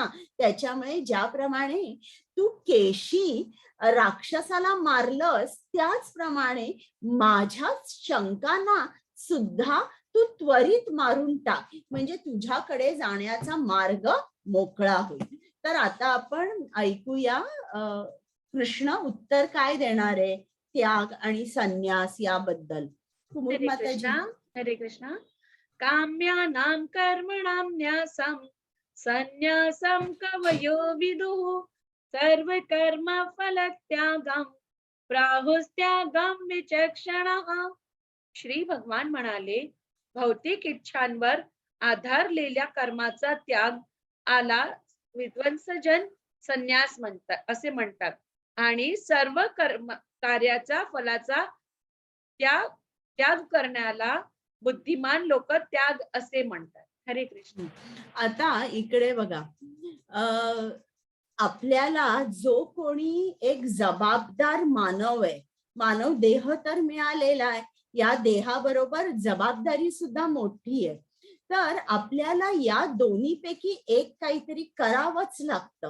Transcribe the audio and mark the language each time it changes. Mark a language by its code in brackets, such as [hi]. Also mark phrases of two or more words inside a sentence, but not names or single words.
[mr] त्याच्यामुळे ज्याप्रमाणे तू केशी राक्षसाला मारलंस त्याचप्रमाणे माझ्या शंकांना सुद्धा तू त्वरित मारून टाक, म्हणजे तुझ्याकडे जाण्याचा मार्ग मोकळा होईल. तर आता आपण ऐकूया कृष्ण उत्तर काय देणार आहे त्याग आणि संन्यास याबद्दल. कुमुद हरे माताजी. कृष्णा. हरे कृष्णा. [sa] काम्यानां कर्मणां न्यासं संन्यासं कवयो विदुः सर्वकर्म फलत्यागं प्राहुस्त्यागं विचक्षणः. [mr] श्री भगवान म्हणाले, भौतिक इच्छांवर आधारलेल्या कर्माचा त्याग आला विध्वंसजन संन्यास म्हणतात असे म्हणतात, आणि सर्व कार्याचा फलाचा त्याग त्याग करण्याला बुद्धिमान लोक त्याग असे म्हणतात. हरे कृष्ण. आता इकडे बघा, आपल्याला जो कोणी एक जबाबदार मानव आहे, मानव देह तर मिळालेला आहे, या देहाबरोबर जबाबदारी सुद्धा मोठी आहे. तर आपल्याला या दोन्हीपैकी एक काहीतरी करावंच लागतं.